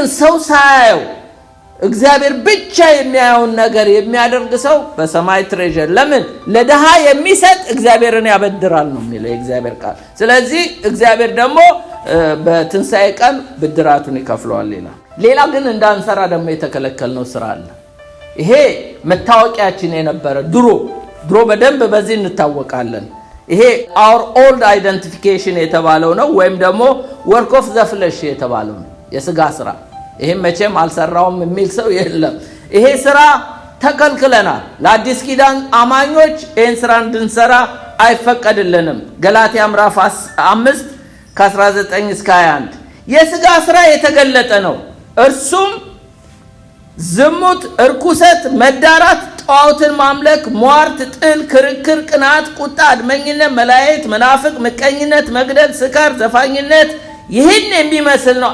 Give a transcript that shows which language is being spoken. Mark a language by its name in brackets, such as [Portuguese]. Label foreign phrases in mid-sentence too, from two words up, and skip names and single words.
[Amharic] ሰው ሳያየው እግዚአብሔር ብቻ የሚያየውን ነገር የሚያደርግ ሰው በሰማይ ትሬዠር ለምን ለድሃ የሚሰጥ እግዚአብሔርን ያበድራል ነው የሚለው የእግዚአብሔር ቃል። ስለዚህ እግዚአብሔር ደግሞ በትንሣኤ ቀን ብድራቱን ይከፍለዋል ይላል። ሌላ ግን እንዳንሰራ ደግሞ የተከለከልነው ስራ አለ። ይሄ መታወቂያችን የነበረ ድሮ በደንብ በዚህ እንታወቃለን። ይሄ [English] our old identification [Amharic] የተባለው ነው፣ ወይም ደግሞ [English] work of the flesh [Amharic] የተባለው ነው፣ የሥጋ ስራ። ይሄም መቼም አልሰራውም የሚል ሰው የለም። ይሄ ስራ ተከልክለናል። ለአዲስ ኪዳን አማኞች ይሄን ስራ እንድንሰራ አይፈቀድልንም። ገላትያ ምዕራፍ 5:19-21 የሥጋ ስራ የተገለጠ ነው። እርሱም ዝሙት፣ እርኩሰት፣ መዳራት፣ ጣዖትን ማምለክ፣ ሟርት፣ ጥል፣ ክርክር፣ ቅናት፣ ቁጣ፣ አድመኝነት፣ መላየት፣ መናፍቅ፣ ምቀኝነት፣ መግደል፣ ስካር፣ ዘፋኝነት ይህን የሚመስል ነው።